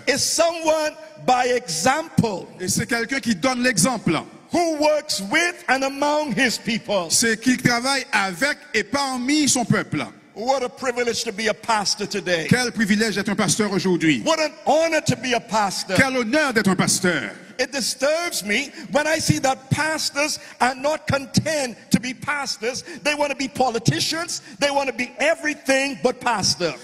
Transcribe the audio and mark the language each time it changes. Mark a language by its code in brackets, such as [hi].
[en] is someone by example [fr] et c'est quelqu'un qui donne l'exemple. [en] who works with and among his people. [fr] C'est qu'il travaille avec et parmi son peuple. [en] What a privilege to be a pastor today. [fr] Quel privilège d'être un pasteur aujourd'hui. [en] What an honor to be a pastor. [fr] Quel honneur d'être un pasteur. [en] It disturbs me when I see that pastors are not content to be pastors. They want to be politicians. They want to be everything but pastor.